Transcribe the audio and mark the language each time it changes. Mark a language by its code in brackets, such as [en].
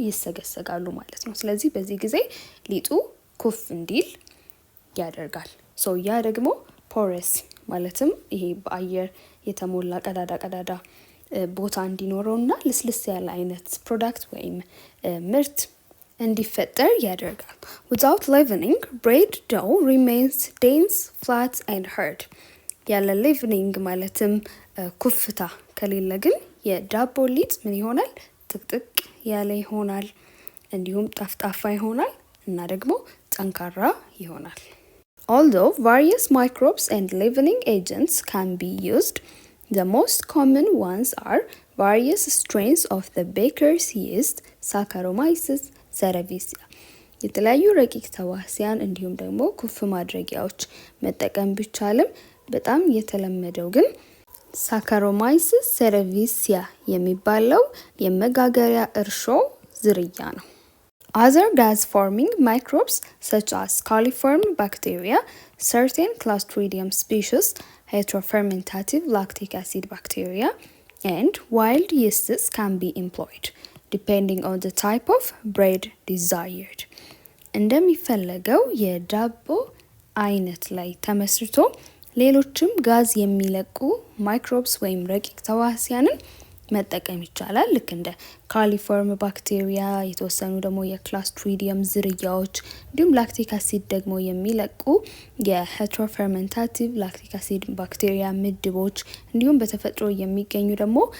[am] ይሰገሰጋሉ ማለት ነው። ስለዚህ በዚህ ጊዜ ሊጡ ኩፍ እንዲል ያደርጋል። ያ ደግሞ ፖረስ ማለትም ይሄ በአየር የተሞላ ቀዳዳ ቦታ እንዲኖረውና ልስልስ ያለ አይነት ፕሮዳክት ወይም ምርት እንዲፈጠር ያደርጋል። [en] Without leavening, bread dough remains dense, flat and hard። [am] ያለ leavening ማለትም ኩፍታ ከሌለ ግን የዳቦ ሊጥ ምን ይሆናል? ጥቅጥቅ ያለ ይሆናል፣ እንዲሁም ጠፍጣፋ ይሆናል እና ደግሞ ጠንካራ ይሆናል። [en] Although various microbes and leavening agents can be used, the most common ones are various strains of the baker's yeast, Saccharomyces cerevisiae። [am] የተለያዩ ረቂቅ ተዋሲያን እንዲሁም ደግሞ ኩፍ ማድረጊያዎች መጠቀም ቢቻልም በጣም የተለመደው ግን [en] Saccharomyces cerevisiae [am] የሚባለው የመጋገሪያ እርሾ ዝርያ ነው። [en] Other gas-forming microbes such as coliform bacteria, certain Clostridium species, heterofermentative lactic acid bacteria, and wild yeasts can be employed, depending on the type of bread desired. [am] እንደሚፈለገው የዳቦ አይነት ላይ ተመስርቶ ሌሎችም ጋዝ የሚለቁ ማይክሮብስ ወይም ረቂቅ ተዋሲያንን መጠቀም ይቻላል። ልክ እንደ ካሊፎርም ባክቴሪያ፣ የተወሰኑ ደግሞ የክላስትሪዲየም ዝርያዎች እንዲሁም ላክቲክ አሲድ ደግሞ የሚለቁ የሄትሮፈርመንታቲቭ ላክቲክ አሲድ ባክቴሪያ ምድቦች እንዲሁም በተፈጥሮ የሚገኙ ደግሞ